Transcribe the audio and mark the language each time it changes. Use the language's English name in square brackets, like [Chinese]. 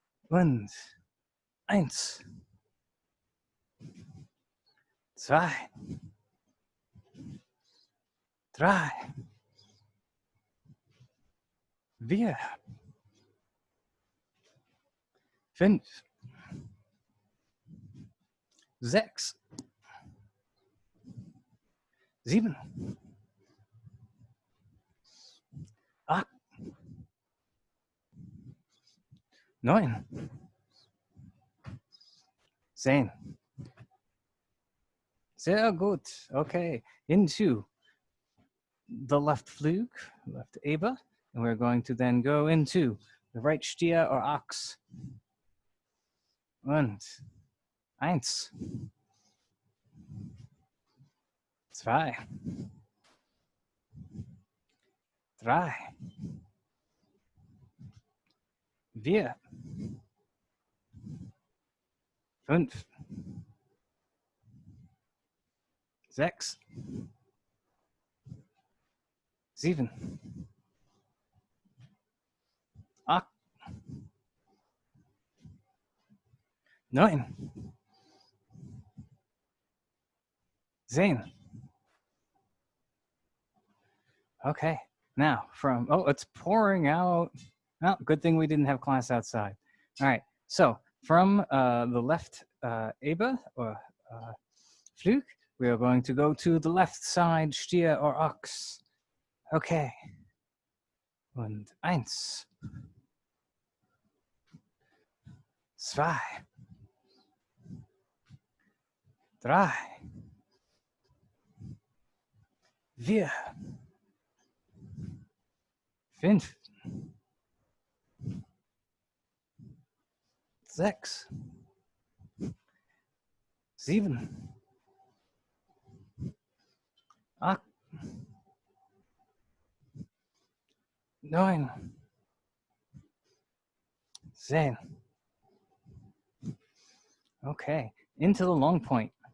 [German] Und eins, zwei, drei, vier, fünf, sechs, sieben, acht, neun, 10. Sehr gut. [English] Okay, into the left flug, left aba, and we're going to then go into the right stier or ox. [German] Und eins, zwei, drei, vier, fünf, sechs, sieben, acht, neun, 10. [English] Okay, now from, oh, it's pouring out. Oh, good thing we didn't have class outside. All right, so from the left aba or flug, we are going to go to the left side stier or ox. Okay. [German] Und eins, zwei, drei, vier, fünf, sechs, sieben, acht, neun, 10. [English] Okay, into the long point.